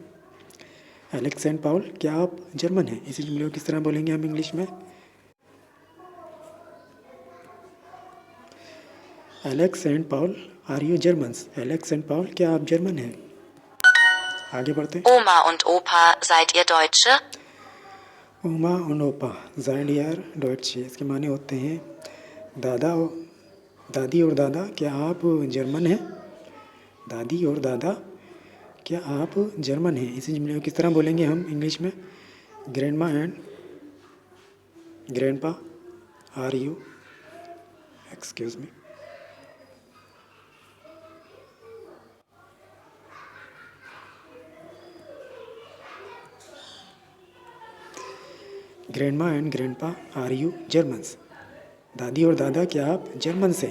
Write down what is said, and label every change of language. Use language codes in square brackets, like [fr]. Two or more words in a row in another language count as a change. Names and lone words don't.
[hi] एलेक्स एंड पाउल क्या आप जर्मन हैं। इसी जुमले को किस तरह बोलेंगे हम इंग्लिश में? [en] Alex and Paul are you Germans, [hi] एलेक्स एंड पाउल क्या आप जर्मन हैं। आगे बढ़ते हैं। [de] Oma und Opa, seid ihr Deutsche? ओमा und ओपा seid ihr Deutsche, [hi] इसके माने होते हैं दादा दादी और दादा, क्या आप जर्मन हैं? दादी और दादा, क्या आप जर्मन हैं? इसी जुमले को किस तरह बोलेंगे हम इंग्लिश में? [en] Grandma and Grandpa are you, excuse me, Grandma and Grandpa are you Germans, [hi] दादी और दादा, क्या आप जर्मन से?